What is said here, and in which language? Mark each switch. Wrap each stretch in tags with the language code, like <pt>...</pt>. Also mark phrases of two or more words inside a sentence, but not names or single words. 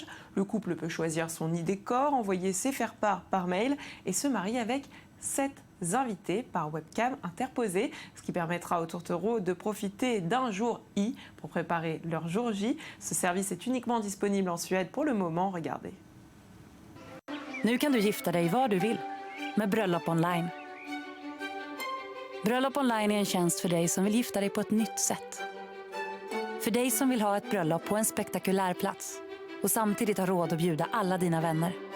<fr>Le couple peut choisir son e-décor, envoyer ses faire-part par mail et se marier avec 7 invités par webcam interposée, ce qui permettra aux tourtereaux de profiter d'un jour I pour préparer leur jour J. Ce service est uniquement disponible en Suède pour le moment. Regardez.</fr> <sv>Nu kan du gifta dig var du vill med Bröllop Online. Bröllop Online är en tjänst för dig som vill gifta dig på ett nytt sätt. För dig som vill ha ett bröllop på en spektakulär plats och samtidigt ha råd att bjuda alla dina vänner.</sv>